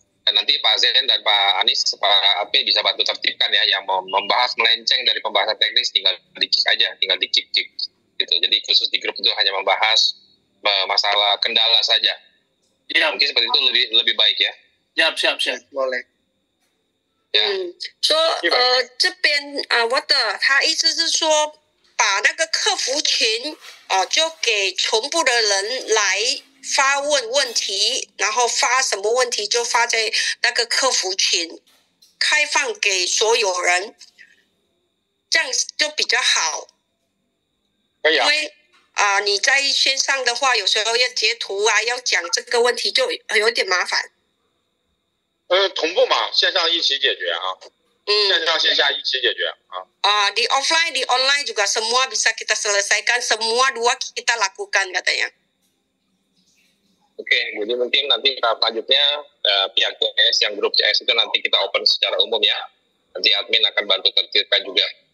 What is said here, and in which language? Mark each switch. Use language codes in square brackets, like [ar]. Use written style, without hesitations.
[id] Dan nanti Pak Zen dan Pak Anies, Pak AP bisa bantu tertibkan ya, yang membahas melenceng dari pembahasan teknis tinggal di-kick aja, tinggal di-kick gitu. Jadi khusus di grup itu hanya membahas masalah kendala saja. Ya. Mungkin seperti itu lebih baik ya. Siap. Boleh. [zh] 说这边我的他意思是说，把那个客服群就给全部的人来发问问题，然后发什么问题就发在那个客服群，开放给所有人，这样就比较好。可以啊。因为你在线上的话，有时候要截图啊，要讲这个问题就有点麻烦。同步嘛，线上一起解决啊。线上线下一起解决啊。 [id] Di offline, di online juga semua bisa kita selesaikan, semua dua kita lakukan katanya. Oke, jadi mungkin nanti tahap selanjutnya pihak CS yang grup CS itu nanti kita open secara umum ya. Nanti admin akan bantu tertibkan juga.